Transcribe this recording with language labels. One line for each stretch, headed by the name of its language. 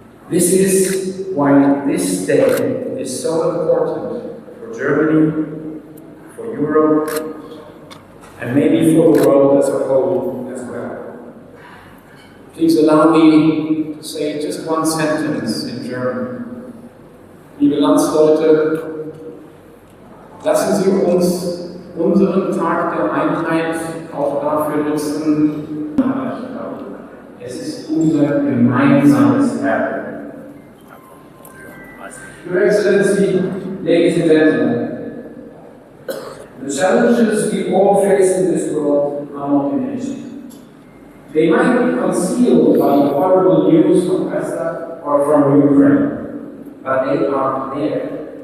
English: This is why this day is so important for Germany, for Europe, and maybe for the world as a whole as well. Please allow me to say just one sentence in German.
German: Liebe Landsleute, lassen Sie uns unseren Tag der Einheit auch dafür nutzen. Es ist unser gemeinsames Erbe.
English: Your Excellency, ladies and gentlemen, the challenges we all face in this world are not diminished. They might be concealed by the horrible news from Gaza or from Ukraine, but they are there.